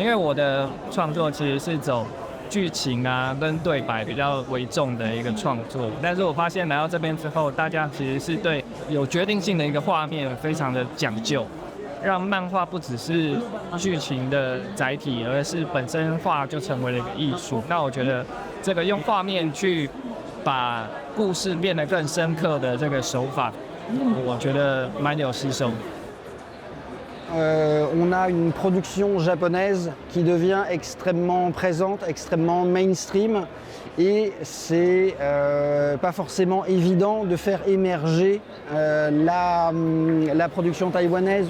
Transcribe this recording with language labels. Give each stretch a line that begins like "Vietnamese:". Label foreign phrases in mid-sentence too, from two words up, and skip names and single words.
Chinese: 因为我的创作其实是走剧情啊跟对白比较为重的一个创作，但是我发现来到这边之后，大家其实是对有决定性的一个画面非常的讲究， 让漫画不只是剧情的载体，而是本身画就成为了一个艺术。那我觉得这个用画面去把故事变得更深刻的这个手法，我觉得蛮有吸收。
French: On a une production japonaise qui devient extrêmement présente, extrêmement mainstream, et c'est pas forcément évident de faire émerger la production taïwanaise.